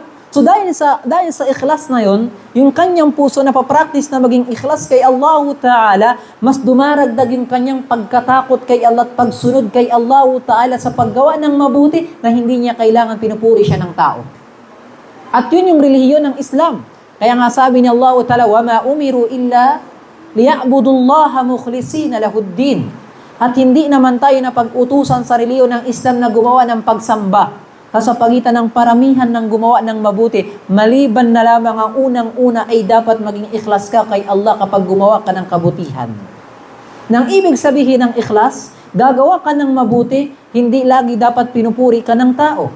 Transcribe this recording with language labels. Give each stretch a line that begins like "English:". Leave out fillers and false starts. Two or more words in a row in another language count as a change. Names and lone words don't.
Filipino: So dahil sa ikhlas na yon, yung kanyang puso napapractice na maging ikhlas kay
Arabic: الله تعالى,
Filipino: mas dumaragdag yung kanyang pagkatakot kay Allah at pagsunod kay
Arabic: الله تعالى
Filipino: sa paggawa ng mabuti na hindi niya kailangan pinupuri siya ng tao. At yun yung relihiyon ng Islam. Kaya nga sabi ni
Arabic: الله تعالى, وَمَا أُمِرُوا إِلَّا لِيَعْبُدُوا اللَّهَ مُخْلِصِينَ لَهُ الدِّينَ.
Filipino: At hindi naman tayo na pag-utusan sa relihiyon ng Islam na gumawa ng pagsamba sa pagitan ng paramihan ng gumawa ng mabuti, maliban na lamang ang unang-una ay dapat maging ikhlas ka kay Allah kapag gumawa ka ng kabutihan. Nang ibig sabihin ng ikhlas, gagawa ka ng mabuti, hindi lagi dapat pinupuri ka ng tao.